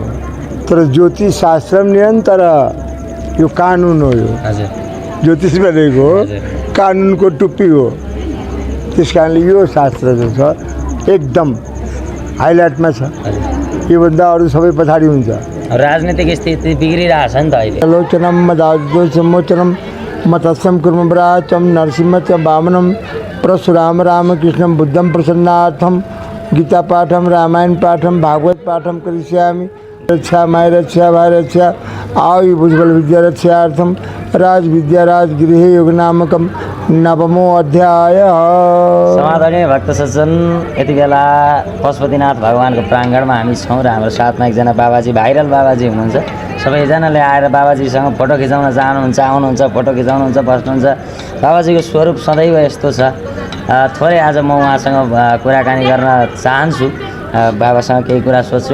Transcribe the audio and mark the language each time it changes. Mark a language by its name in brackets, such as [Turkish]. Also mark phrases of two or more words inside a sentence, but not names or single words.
[Nepali] तर ज्योतिष शास्त्र निरन्तर यो कानुन हो। यो ज्योतिष भनेको कानुनको टुप्पी हो। त्यस कारणले यो शास्त्र जो छ एकदम हाइलाइटमा छ। योभन्दा अरू सबै पछाडि हुन्छ। राजनीतिक स्थिति बिग्रिरहेछ नि त अहिले। [Sanskrit] लोचनम मदाजोचमोचनम मतस्यम कुर्मव्राचम नरसिंह च वामनम परशुराम रामकृष्णम बुद्धम प्रसन्नार्थम गीता पाठम रामायण पाठम भागवत पाठम करिष्यामि। रक्षा माय रक्षा भाई रक्षा आयु भुजबल विद्या रक्षार्थम राज विद्या राजगृह योग नामकम नवमो अध्याय। [Nepali] समाधानी भक्त सज्जन, यति बेला पशुपतिनाथ भगवानको प्राङ्गणमा हामी छौँ र हाम्रो साथमा एकजना बाबाजी, भाइरल बाबाजी हुनुहुन्छ। सबैजनाले आएर बाबाजीसँग फोटो खिचाउन चाहनुहुन्छ, आउनुहुन्छ, फोटो खिचाउनुहुन्छ, बस्नुहुन्छ। बाबाजीको स्वरूप सदैव यस्तो छ। थोरै आज म उहाँसँग कुराकानी गर्न चाहन्छु, बाबासँग केही कुरा सोध्छु।